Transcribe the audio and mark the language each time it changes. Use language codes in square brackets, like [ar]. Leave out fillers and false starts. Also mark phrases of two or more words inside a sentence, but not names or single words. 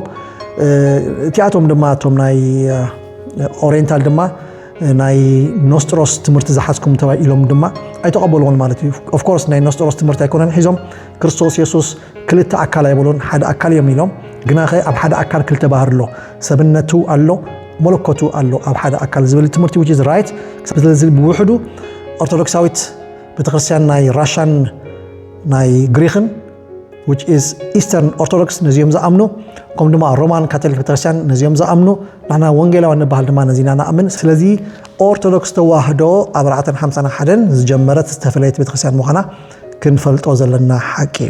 [ti] እቲኣቶም ድማ እቶም ናይ ኦሪየንታል ድማ ናይ ኖስጥሮስ ትምህርቲ ዝሓዝኩም ተባሂሎም ድማ ኣይተቐበልዎን ማለት እዩ [en] of course [ti] ናይ ኖስጥሮስ ትምህርቲ ኣይኮነን ሒዞም ክርስቶስ ኢየሱስ ክልተ ኣካል ኣይብሉን ሓደ ኣካል እዮም ኢሎም ግና ኸ ኣብ ሓደ ኣካል ክልተ ባህሪ ኣሎ ሰብነቱ ኣሎ መለኮቱ ኣሎ ኣብ ሓደ ኣካል ዝብል ትምህርቲ [en] which is right [ti] ስለዚ ብውሕዱ ኦርቶዶክሳዊት ቤተክርስትያን ናይ ራሽያን ናይ ግሪክን [en] which is Eastern Orthodox [ti] ነዚኦም ዝኣምኑ ከም ድማ ሮማን ካቶሊክ ቤተክርስቲያን ነዚኦም ዝኣምኑ ንሕና ወንጌላውያን ንበሃል ድማ ነዚና ንኣምን ስለዚ ኦርቶዶክስ ተዋህዶ ኣብ 451 ዝጀመረት ዝተፈለየት ቤተክርስቲያን ምዃና ክንፈልጦ ዘለና ሓቂ እዩ